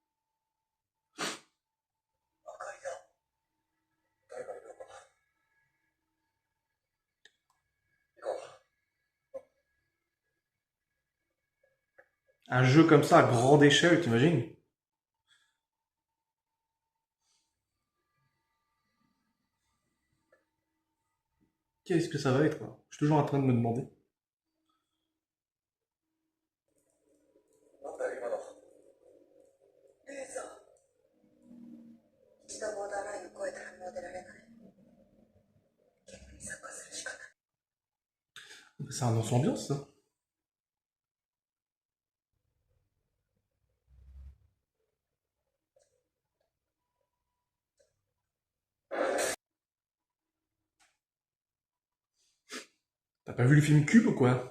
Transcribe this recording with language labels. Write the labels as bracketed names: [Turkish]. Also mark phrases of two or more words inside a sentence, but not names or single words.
[French] Un jeu comme ça à grande échelle, t'imagines? Qu'est-ce que ça va être, quoi? Je suis toujours en train de me demander. [Japanese] 一度ボーダーラインを越えたらもう出られない。ゲームに参加するしかない。 [French] C'est un ambiance, ça. T'as pas vu le film Cube ou quoi?